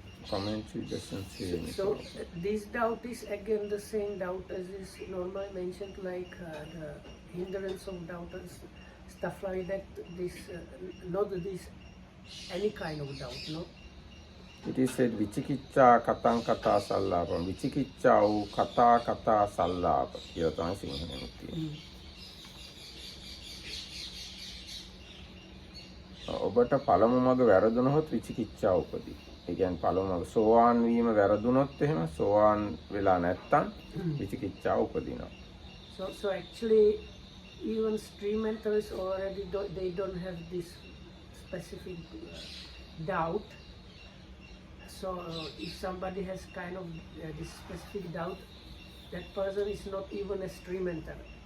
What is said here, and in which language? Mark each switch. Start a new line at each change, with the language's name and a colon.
English: Commentary doesn't say anything. So this doubt is again the same doubt as is normally mentioned, like the hindrance of doubt and stuff like that. This not this any kind of doubt, no. It is said
Pali: විචිකිච්ඡා කතං කතා සල්ලාපම්
Sinhala: විචිකිච්ඡා වූ කතා කතා සල්ලාප කියලා තමයි සිංහලෙන් තියෙන්නේ. ඔබට පළමු මඟ වැරදුනොත් විචිකිච්ඡාව උපදී. ඒ කියන්නේ පළමු මඟ සෝවාන් වීම වැරදුනොත් එහෙම සෝවාන් වෙලා නැත්තම් විචිකිච්ඡාව උපදිනවා.
English: So actually even stream mentors already they don't have this specific doubt. So if somebody has kind of this specific doubt, that person is not even a stream mentor.